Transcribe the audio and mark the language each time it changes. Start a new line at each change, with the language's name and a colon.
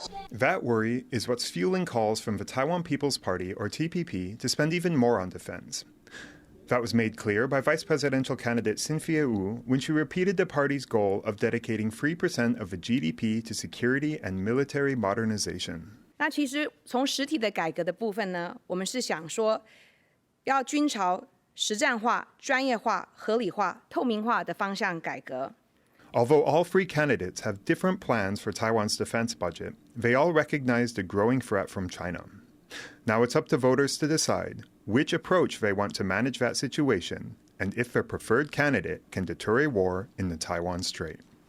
English: That worry is what's fueling calls from the Taiwan People's Party, or TPP, to spend even more on defense. That was made clear by Vice Presidential candidate Cynthia Wu when she repeated the party's goal of dedicating 3% of the GDP to security and military modernization.
Chinese: 那其实从实体的改革的部分呢，我们是想说，要均朝实战化、专业化、合理化、透明化的方向改革。
English: Although all three candidates have different plans for Taiwan's defense budget, they all recognize the growing threat from China. Now it's up to voters to decide which approach they want to manage that situation and if their preferred candidate can deter a war in the Taiwan Strait.